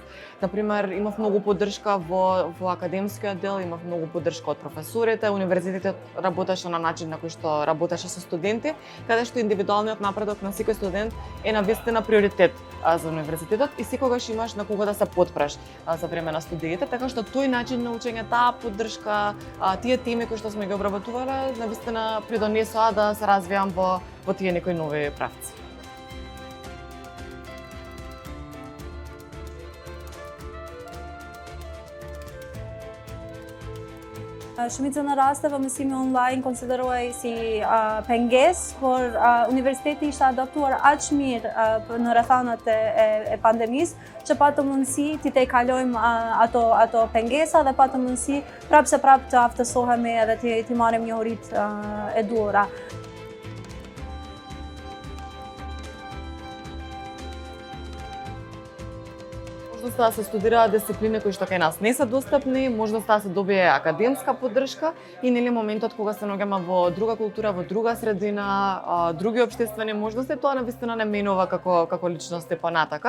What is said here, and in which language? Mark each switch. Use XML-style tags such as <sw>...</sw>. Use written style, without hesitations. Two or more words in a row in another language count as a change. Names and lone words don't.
<mk>На пример, имав многу поддршка во академскиот дел, имав многу поддршка од професорите, универзитетот работеше на начин на кој што работеше со студенти, каде што индивидуалниот напредок на секој студент е навистина приоритет за универзитетот и секогаш имаш на кого да се потпреш за време на студиите, така што тој начин на учење, таа поддршка, тие теми кои што сме ги обработувале, навистина придонесоа да се развијам во тие некои нови правци.</mk> <sq>Shumica në raste mësimi online konsiderohej si pengesë, por universiteti ishte adaptuar aq mirë në rrethanat e pandemisë që patë mundësi t'i kalojmë ato pengesa dhe patë mundësi prapë se prapë të aftësohemi edhe t'i marrim njohuritë e duhura.</sq> <mk>Можноста да се студираат дисциплини кои што кај нас не се достапни, можноста да се добие академска поддршка и нели моментот кога се наоѓаме во друга култура, во друга средина, други општествени можности, тоа навистина не менува како личности понатака.</mk>